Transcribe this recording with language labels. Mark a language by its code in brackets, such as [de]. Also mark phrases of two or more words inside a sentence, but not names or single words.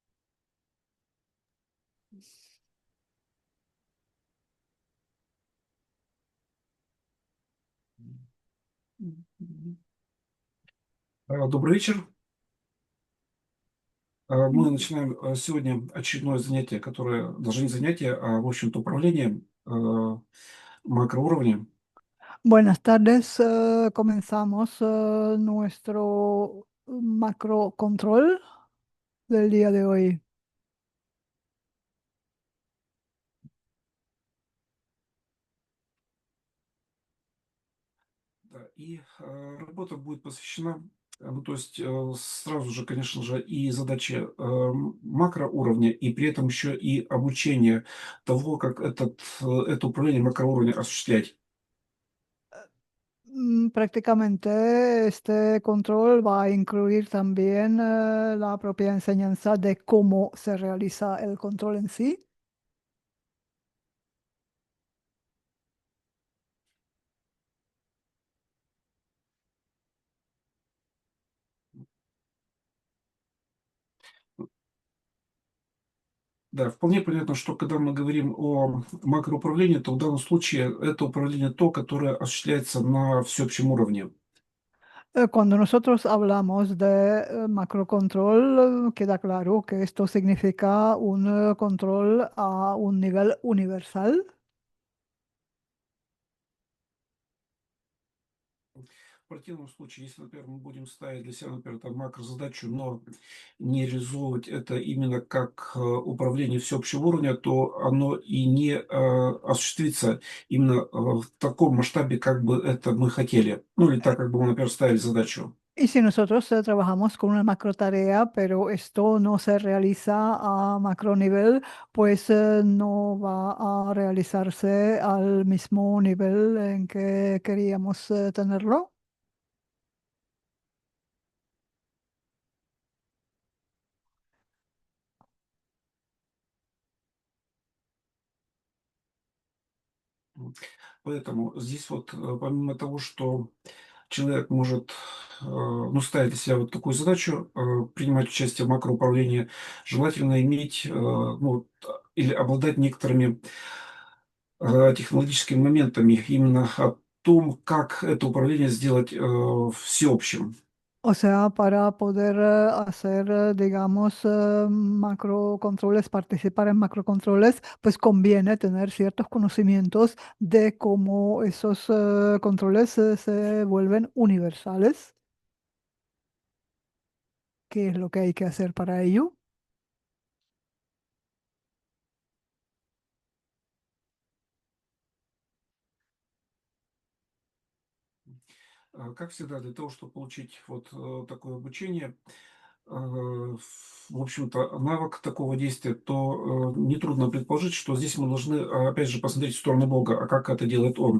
[ru] Мгм. Добрый вечер. Мы начинаем сегодня очередное занятие, которое даже не занятие, а, в общем-то, управление макроуровнем. [es] Buenas tardes, comenzamos nuestro macro control del día de hoy. [ru] Да, и работа будет посвящена, ну, то есть сразу же, конечно же, и задачи макроуровня, и при этом еще и обучение того, как это управление макроуровня осуществлять. [es] Prácticamente este control va a incluir también la propia enseñanza de cómo se realiza el control en sí. [ru] Да, вполне понятно, что когда мы говорим о макроуправлении, то в данном случае это управление то, которое осуществляется на всеобщем уровне. [es] Cuando nosotros hablamos de macrocontrol, queda claro que esto significa un control a un nivel universal. [ru] В противном случае, если, например, мы будем ставить для себя, например, там макрозадачу, но не реализовывать это именно как управление всеобщего уровня, то оно и не осуществится именно в таком масштабе, как бы это мы хотели. Ну, или так, как бы мы, например, ставили задачу. [es] Y si nosotros trabajamos con una macro tarea, pero esto no se realiza a macro nivel, pues no va a realizarse al mismo nivel en que queríamos tenerlo. М. [ru] Поэтому здесь вот, помимо того, что человек может, ну, ставить для себя вот такую задачу, принимать участие в макроуправлении, желательно иметь, ну, вот, или обладать некоторыми технологическими моментами именно о том, как это управление сделать всеобщим. [es] O sea, para poder hacer, digamos, macro controles, participar en macro controles, pues conviene tener ciertos conocimientos de cómo esos controles se vuelven universales, qué es lo que hay que hacer para ello. [ru] Как всегда, для того, чтобы получить вот такое обучение, в общем-то, навык такого действия, то нетрудно предположить, что здесь мы должны, опять же, посмотреть в сторону Бога, а как это делает Он.